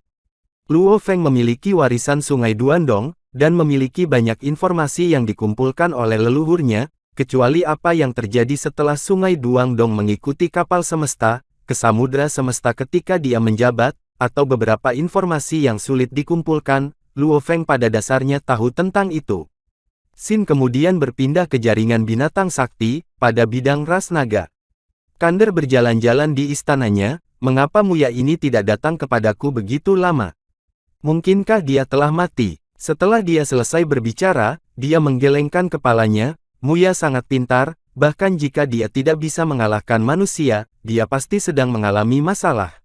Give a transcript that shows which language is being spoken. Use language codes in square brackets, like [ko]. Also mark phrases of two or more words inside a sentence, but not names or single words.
[id] Luo Feng memiliki warisan Sungai Duandong, dan memiliki banyak informasi yang dikumpulkan oleh leluhurnya, kecuali apa yang terjadi setelah Sungai Duandong mengikuti kapal semesta, ke Samudra Semesta ketika dia menjabat, atau beberapa informasi yang sulit dikumpulkan. Luo Feng pada dasarnya tahu tentang itu. Xin kemudian berpindah ke jaringan binatang sakti, pada bidang ras naga. Kander berjalan-jalan di istananya, mengapa Muya ini tidak datang kepadaku begitu lama? Mungkinkah dia telah mati? Setelah dia selesai berbicara, dia menggelengkan kepalanya. Muya sangat pintar, bahkan jika dia tidak bisa mengalahkan manusia, dia pasti sedang mengalami masalah.